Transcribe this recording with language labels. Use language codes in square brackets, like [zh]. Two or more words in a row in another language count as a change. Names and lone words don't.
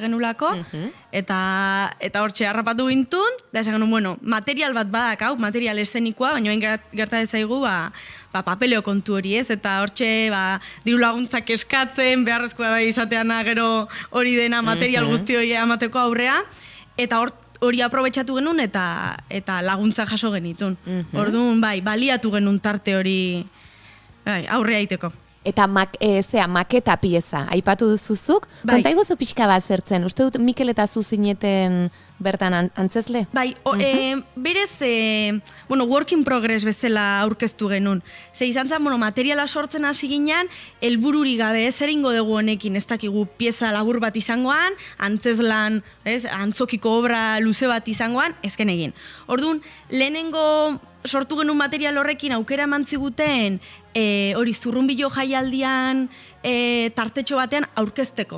[eu] genulako, eta hortxe harrapatu gintun, da esan genuen, material bat badak hau, material eszenikoa, baina gerta ezaigu, papeleo kontu hori ez, eta hortxe diru laguntzak eskatzen, beharrezkoa bai izateana gero hori dena material guzti hori amateko aurrea, eta hori aprobetxatu genuen eta laguntza jaso genitun. Orduan, baliatu genuen tarte hori aurrea iteko. Eta maketa pieza, aipatu duzuzuk, konta iguzu pixka bat zertzen, uste dut Mikel eta zu zineten bertan antzesle? Bai, berez, [en] work in progress [eu] bezala aurkeztu genuen. Ze izan zen, materiala sortzen hasi ginen, helbururi gabe ez eringo dugu honekin, ez dakigu pieza labur bat izangoan, antzeslan, antzokiko obra luze bat izangoan, ezken egin. Orduan, lehenengo sortu genuen material horrekin aukera emantziguten hori zurrunbilo jaialdian tartetxo batean aurkezteko.